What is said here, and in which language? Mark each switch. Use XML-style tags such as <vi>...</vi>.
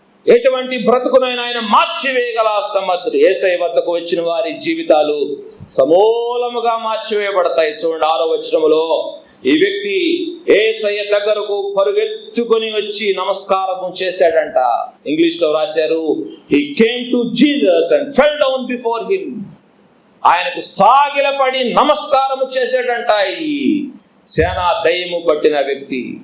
<te>ఎటువంటి బ్రతుకునైనా ఆయన మార్చివేయగల సమర్థుడు. యేసయ్య వద్దకు వచ్చిన వారి జీవితాలు సమూలముగా మార్చివేయబడతాయి. చూడండి 6వ వచనములో ఈ వ్యక్తి యేసయ్య దగ్గరకు పరుగెత్తుకొని వచ్చి నమస్కారం చేశాడంట. ఇంగ్లీష్ లో రాశారు,</te> <en>he came to Jesus and fell down before him.</en> <te>ఆయనకు సాగిలపడి నమస్కారం చేశాడంట ఈ సేనా దయ్యము పట్టిన వ్యక్తి.</te>